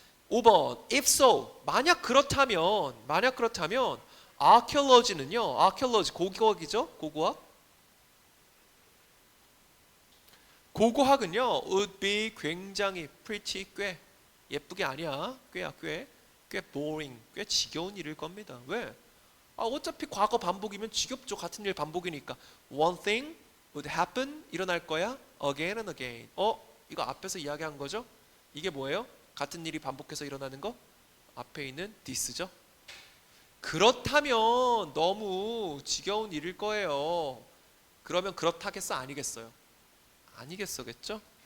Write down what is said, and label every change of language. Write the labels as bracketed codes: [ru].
[ko] 5번 if so 만약 그렇다면 archaeology는요 archaeology 고고학이죠. 고고학은요 would be 굉장히 pretty 꽤 예쁘게 아니야 꽤 boring 꽤 지겨운 일일 겁니다. 왜? 어차피 과거 반복이면 지겹죠. 같은 일 반복이니까. [en] One thing would happen [ko] 일어날 거야 [en] again and again. [ko] 이거 앞에서 이야기한 거죠. 이게 뭐예요? 같은 일이 반복해서 일어나는 거? 앞에 있는 this죠. 그렇다면 너무 지겨운 일일 거예요. 그러면 그렇다겠어 아니겠어요? 아니겠어겠죠?